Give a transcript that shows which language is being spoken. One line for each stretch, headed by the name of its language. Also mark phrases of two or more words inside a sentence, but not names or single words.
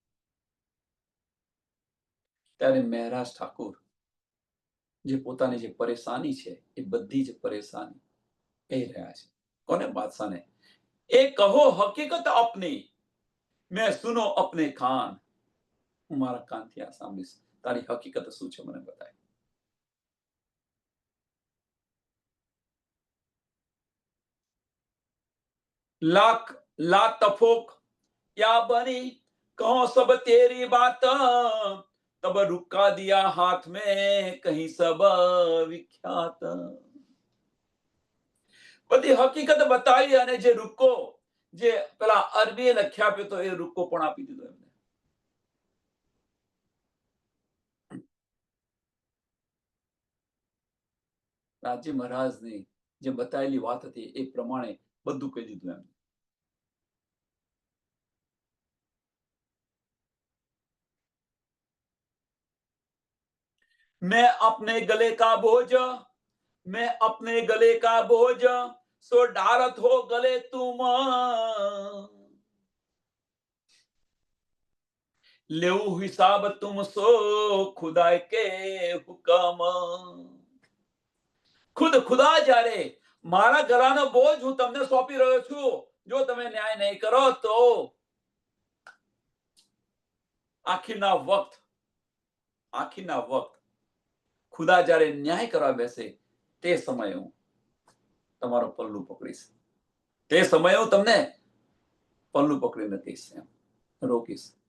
Gujarati: ત્યારે મહારાજ ઠાકુર જે પોતાની જે પરેશાની છે એ બધી જ પરેશાની કહી રહ્યા છે. કોને? બાદશાહને. એ
Hindi: कहो हकीकत आपनी, मैं सुनो अपने कान.
Gujarati: હું મારા કાનથી આ સાંભળીશ, તારી હકીકત શું છે મને બતાય.
Hindi: लाख ला तफोक या बनी, कहो सब तेरी बात, तब रुका दिया हाथ में कहीं सब विख्यात.
Gujarati: બધી હકીકત બતાવી અને જે રૂકો, જે પેલા અરબીએ લખ્યા આપ્યો તો એ રૂકો પણ આપી દીધો એમને. રાજ્ય મહારાજની જે બતાવેલી વાત હતી એ પ્રમાણે બધું કહી દીધું એમ.
Hindi: मैं अपने गले का बोझ, मैं अपने गले का बोझ, सो डारत हो गले तुम, लेऊ हिसाब तुम सो खुदा के हुक्म.
Gujarati: ખુદ ખુદા જ્યારે મારા ગળાનો બોજ હું તમને સોંપી રહ્યો છું, જો તમે ન્યાય નહીં કરો તો આખીરના વખત ખુદા જ્યારે ન્યાય કરવા બેસે તે સમયે હું તમારો પલ્લું પકડીશ, તે સમયે હું તમને પલ્લું પકડીને કહીશ, એમ રોકીશ.